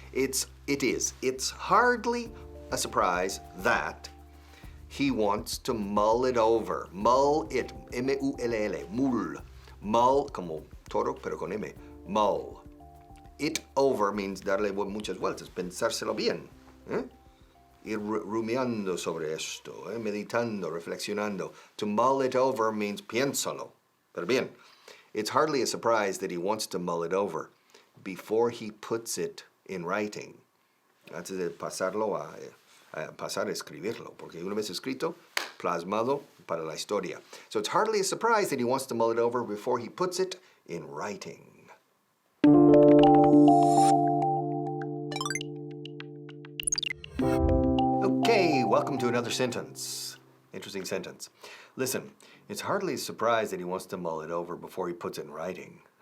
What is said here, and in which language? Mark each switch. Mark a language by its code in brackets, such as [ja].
[en] It's hardly a surprise that he wants to mull it over. Mull it. M-U-L-L. Mull. [es] Mull, como toro, pero con M. Mull. [en] It over means [es] darle muchas vueltas, pensárselo bien. Ir rumiando sobre esto, meditando, reflexionando. [en] To mull it over means [es] piénsalo. Pero bien, [en] it's hardly a surprise that he wants to mull it over before he puts it in writing. [es] Antes de pasarlo pasar a escribirlo, porque una vez escrito, plasmado para la historia. [en] So it's hardly a surprise that he wants to mull it over before he puts it in writing. Okay, welcome to another sentence. Interesting sentence. Listen, it's hardly a surprise that he wants to mull it over before he puts it in writing.